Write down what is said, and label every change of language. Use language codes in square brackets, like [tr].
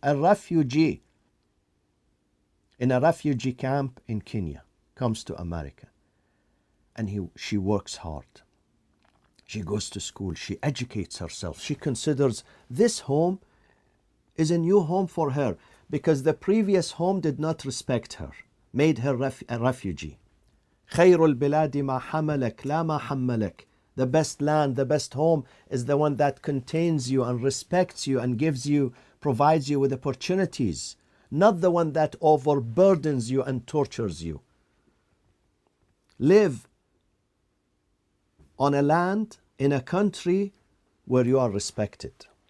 [en] A refugee in a refugee camp in Kenya comes to America, and she works hard. She goes to school. She educates herself. She considers this home is a new home for her because the previous home did not respect her, made her a refugee. [ar] خير البلاد ما حملك لا ما حملك. [en] The best land, the best home is the one that contains you and respects you and provides you with opportunities, not the one that overburdens you and tortures you. Live on a land, in a country where you are respected.